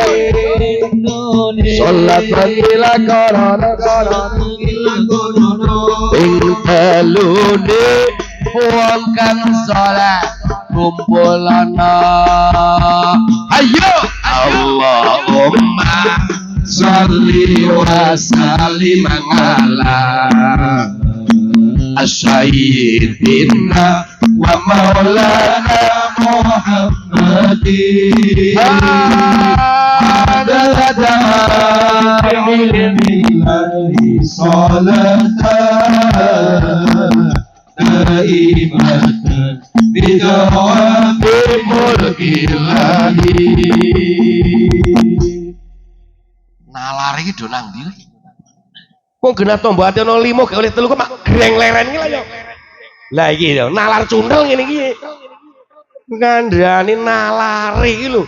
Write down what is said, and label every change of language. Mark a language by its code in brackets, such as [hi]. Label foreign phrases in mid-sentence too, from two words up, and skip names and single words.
[jv] salat ila kono ping telune wong kang salat kumpul ana ayo [ar] اللهم صل وسلم على سيدنا ومولانا محمد عدد علمه صلاة دائمة بدوام ملك الله [jv] nalar iki do nang ndi? Wong genah tombo ati ana 5 gak oleh 3 kok mak greng leren iki lho ya. Lah iki lho nalar cundel ngene iki. Ngandani nalare iki lho.